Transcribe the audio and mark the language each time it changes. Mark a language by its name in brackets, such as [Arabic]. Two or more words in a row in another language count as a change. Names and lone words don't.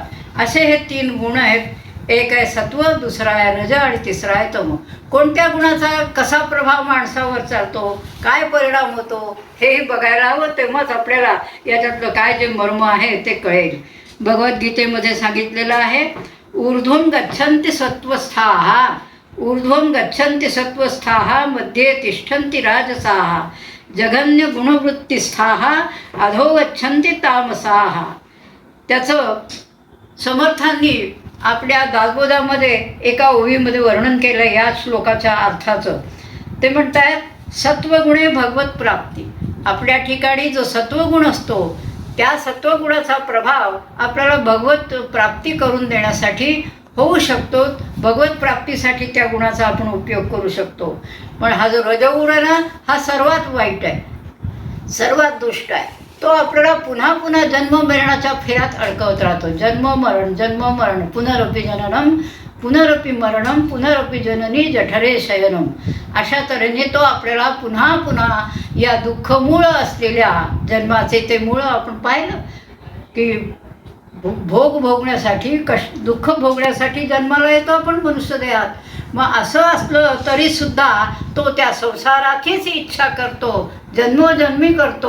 [Marathi] असे हे 3 गुण आहेत. एक आहे सत्व, दुसरा आहे रज आणि तिसरा आहे तम. कोणत्या गुणाचा कसा प्रभाव माणसावर चालतो, काय परिणाम होतो हेही बघायला हवं. तेव्हाच आपल्याला याच्यातलं काय जे मर्म आहे ते कळेल. भगवद्गीतेमध्ये सांगितलेलं आहे, [Sanskrit] ऊर्ध्वं गच्छन्ति सत्वस्थाः, ऊर्ध्वं गच्छन्ति सत्वस्थाः, मध्ये तिष्ठन्ति राजसाः, जघन्य गुणवृत्तिस्थाः, अधो गच्छन्ति तामसाः. [Marathi] त्याचं समर्थांनी आपल्या दासबोधामध्ये एका ओवीमध्ये वर्णन केलं या श्लोकाच्या अर्थाचं. ते म्हणतात, सत्वगुणे भगवत प्राप्ती. आपल्या ठिकाणी जो सत्वगुण असतो त्या सत्वगुणाचा प्रभाव आपल्याला भगवत प्राप्ती करून देण्यासाठी होऊ शकतो. भगवत प्राप्तीसाठी त्या गुणाचा आपण उपयोग करू शकतो. पण हा जो रजोगुण आहे ना, हा सर्वात वाईट आहे, सर्वात दुष्ट आहे. तो आपल्याला पुन्हा पुन्हा जन्म मरणाच्या फेऱ्यात अडकवत राहतो. जन्म मरण, [Sanskrit] पुनरपि जननम, पुनरपि मरणम, पुनरपि जननी जठरे शयनम. [Marathi] अशा तऱ्हेने तो आपल्याला पुन्हा पुन्हा या दुःखमूळ असलेल्या जन्माचे ते मूळ आपण पाहिलं की भोगण्यासाठी दुःख भोगण्यासाठी जन्माला येतो आपण मनुष्य देहात. मग असं असलं तरीसुद्धा तो त्या संसाराचीच इच्छा करतो, जन्मोजन्मी करतो.